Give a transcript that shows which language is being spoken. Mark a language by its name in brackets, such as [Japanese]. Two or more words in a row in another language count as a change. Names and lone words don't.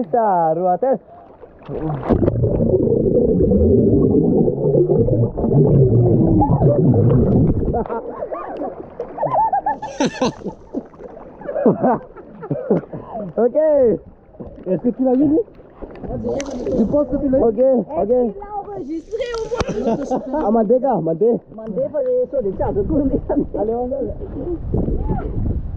[French] 6 à Rouatel. Ok. Est-ce que tu l'as vu? Tu penses que tu l'as vu? Ok, ok. Il l'a enregistré au moins. Ah, mandé, gars, mandé. [Portuguese] Mandei fazer isso, deixa eu comer. [French] Allez, on va.